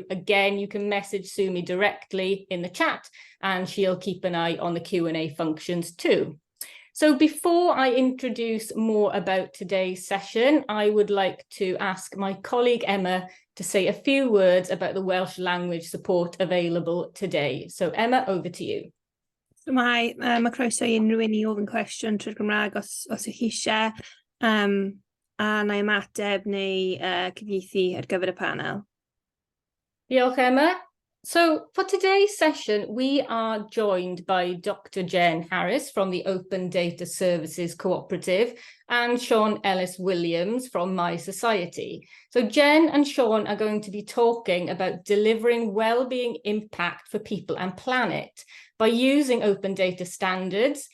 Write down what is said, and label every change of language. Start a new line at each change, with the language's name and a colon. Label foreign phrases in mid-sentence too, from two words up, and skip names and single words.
English: Again, you can message Sumi directly in the chat, and she'll keep an eye on the Q&A functions too. So before I introduce more about today's session, I would like to ask my colleague Emma to say a few words about the Welsh language support available today. So Emma, over to you.
Welsh: So mae croeso i unrhyw un i ofyn cwestiwn trwy'r Gymraeg os ych chi eisiau, a na i ymateb neu cyfieithu ar gyfer y panel. Diolch, Emma.
English: So for today's session, we are joined by Dr. Jen Harris from the Open Data Services Cooperative and Sean Ellis-Williams from My Society. So Jen and Sean are going to be talking about delivering wellbeing impact for people and planet by using open data standards.